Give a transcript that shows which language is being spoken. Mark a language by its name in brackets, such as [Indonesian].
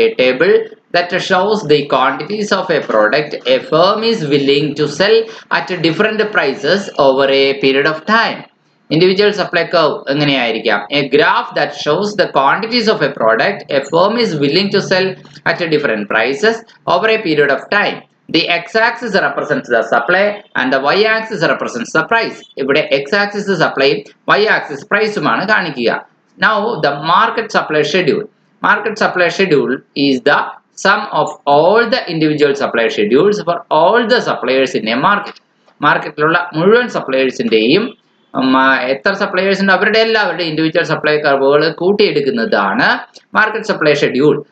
[English] A table that shows the quantities of a product a firm is willing to sell at different prices over a period of time. [Malayalam] Individual supply curve എങ്ങനെയായിരിക്കാം? [English] A graph that shows the quantities of a product a firm is willing to sell at different prices over a period of time. The x-axis represents the supply and the y-axis represents the price. [Malayalam] ഇവിടെ x-axis supply, y-axis പ്രൈസുമാണ് കാണിക്കുക. [English] Now the market supply schedule. Market supply schedule is the sum of all the individual supply schedules for all the suppliers in a market. [Malayalam] മാർക്കറ്റിലുള്ള മുഴുവൻ സപ്ലയേഴ്സിന്റെയും എത്ര suppliers ഉണ്ട് അവരുടെ എല്ലാവരുടെ individual supply കർവുകൾ കൂട്ടിയെടുക്കുന്നതാണ് market supply schedule.